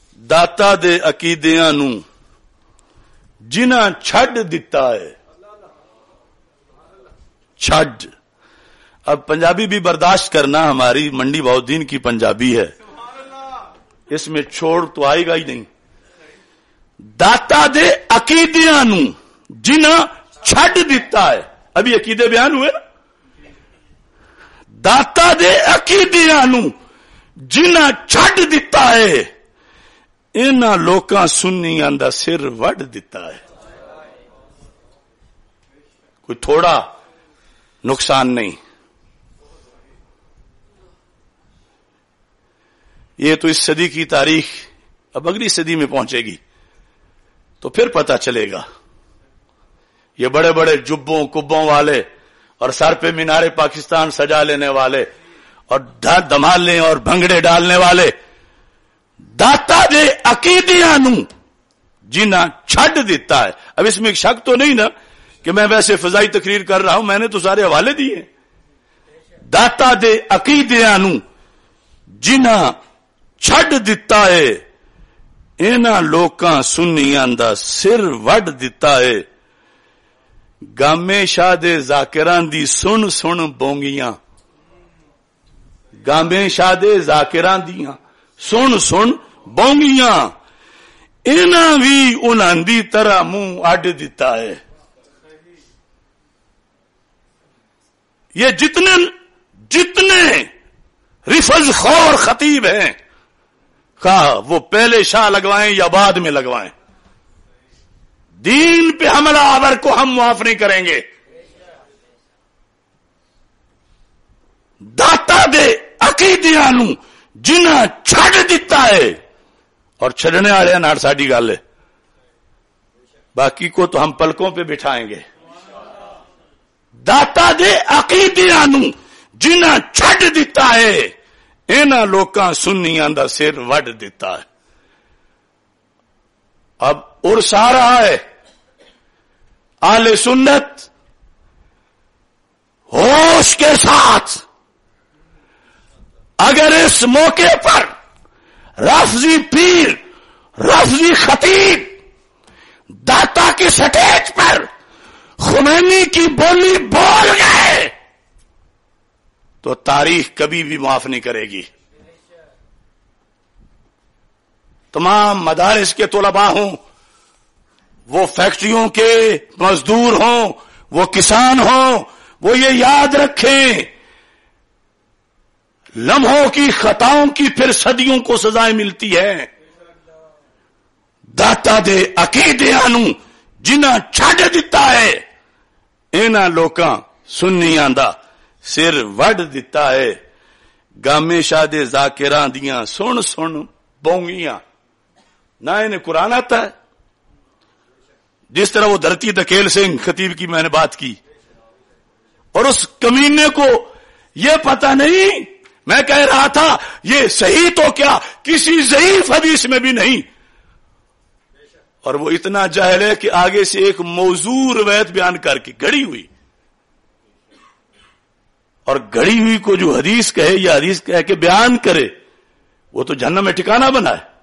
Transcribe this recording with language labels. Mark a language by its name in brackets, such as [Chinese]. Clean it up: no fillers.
[Punjabi] داتا دے عقیدیاں نوں جنا چھڈ دیتا ہے، چھڈ، [Urdu] اب پنجابی بھی برداشت کرنا، ہماری منڈی بہت دین کی پنجابی ہے، اس میں چھوڑ تو آئے گا ہی نہیں. [Punjabi] داتا دے عقیدیاں نوں جنا چھڈ دیتا ہے، [Urdu] ابھی عقیدے بیان ہوئے نا، [Punjabi] داتا دے عقیدیاں نوں جنا چھڈ دیتا ہے، ان لوکاں سنیاں دا سر وڈ دیتا ہے. کوئی تھوڑا [Urdu] نقصان نہیں. یہ تو اس صدی کی تاریخ, اب اگلی صدی میں پہنچے گی تو پھر پتا چلے گا. یہ بڑے بڑے جبوں کبوں والے اور سر پہ مینار پاکستان سجا لینے والے اور دمالنے اور بھنگڑے ڈالنے والے [Punjabi] داتا دے عقیدیاں نوں جنہ چھڈ دیتا ہے. [Urdu] اب اس میں ایک شک تو نہیں نا کہ میں ویسے فضائی تقریر کر رہا ہوں, میں نے تو سارے حوالے دیے. [Punjabi] داتا دے عقیدیاں نوں جنہ چھڈ دیتا ہے, اینا لوکاں سنیاں دا سر وڈ دیتا ہے, گامے شاہ دے ذاکران دی سن سن بونگیاں, گامے شاہ دے ذاکران دیاں سن سن بونگیاں, اینا وی انہاں دی طرح منہ اڈ دیتا ہے. [Urdu] یہ جتنے رفض خور خطیب ہیں, کہا وہ پہلے شاہ لگوائیں یا بعد میں لگوائیں, دین پہ حملہ آور کو ہم معاف نہیں کریں گے. [Punjabi] داتا دے عقیدیاں نوں جنہ چھڈ دیتا ہے, اور چھڈنے والے نال ساڈی گل ہے, [Urdu] باقی کو تو ہم پلکوں پہ بٹھائیں گے. [Punjabi] داتا دے عقیدیاں نوں جنہ چھڈ دیتا ہے, اینا لوکاں سنیاں دا سر وڈ دیتا ہے. [Urdu] اب ارس آ رہا ہے, آل سنت ہوش کے ساتھ اگر اس موقع پر رفضی پیر رفضی خطیب داتا کی سٹیج پر خمینی کی بولی بول گئے تو تاریخ کبھی بھی معاف نہیں کرے گی. تمام مدارس کے طلباء ہوں, وہ فیکٹریوں کے مزدور ہوں, وہ کسان ہوں, وہ یہ یاد رکھیں, لمحوں کی خطاؤں کی پھر صدیوں کو سزائیں ملتی ہیں. [Punjabi] داتا دے عقیدیاں نوں جنہ چھڈ دیتا ہے, اینا لوکاں سنیاں دا سر وڈ دیتا ہے, گامے شاہ دے ذاکران دیاں سن سن بونگیاں. [Urdu] نہ انہیں قرآن آتا ہے, جس طرح وہ دھرتی دکیل سنگھ خطیب کی میں نے بات کی, اور اس کمینے کو یہ پتا نہیں. میں کہہ رہا تھا یہ صحیح تو کیا کسی ضعیف حدیث میں بھی نہیں, اور وہ اتنا جاہل ہے کہ آگے سے ایک موضوع روایت بیان کر کے گھڑی ہوئی, اور گھڑی ہوئی کو جو حدیث کہے یا حدیث کہہ کے بیان کرے وہ تو جہنم میں ٹھکانا بنائے.